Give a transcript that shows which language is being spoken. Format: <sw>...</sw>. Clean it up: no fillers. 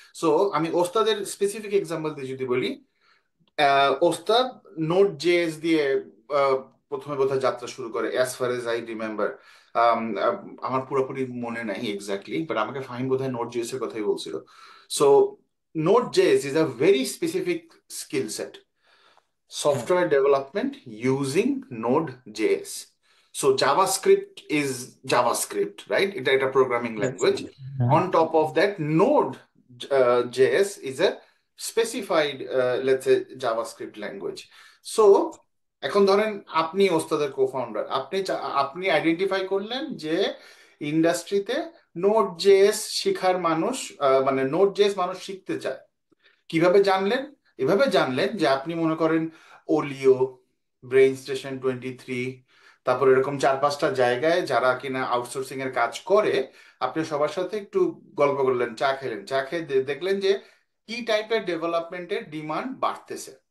<bn>So আমি ওস্তাদের specific example দিয়ে যদি বলি, ওস্তাদ নোট জেএস দিয়ে আহ, প্রথমে বোধহয় যাত্রা শুরু করে,</bn> <en>As far as I remember.</en> <bn>আমার পুরোপুরি মনে নাই এক্স্যাক্টলি, বাট আমাকে ফাহিম বোধহয় নোট জেএস এর কথাই বলছিল।</bn> <en>So Node JS is a very specific skill set, হ্যাঁ, software development using Node.js. So JavaScript is JavaScript, right? It's a programming language. On top of that, Node.js is a specified, let's say, JavaScript language.</en> <bn>So এখন ধরেন আপনি ওস্তাদের co-founder, আপনি identify করলেন যে ইন্ডাস্ট্রিতে node JS শিখার মানুষ, মানে নোড জেএস মানুষ শিখতে চায়। কিভাবে জানলেন? এভাবে জানলেন যে আপনি মনে করেন ওলিও, ব্রেইন স্টেশন 23, তারপর এরকম 4-5টা জায়গায় যারা কিনা আউটসোর্সিং এর কাজ করে, আপনি সবার সাথে একটু গল্প করলেন, চা খেলেন, চা খেয়ে দেখলেন যে কি টাইপের ডেভেলপমেন্টের ডিমান্ড বাড়তেছে।</bn>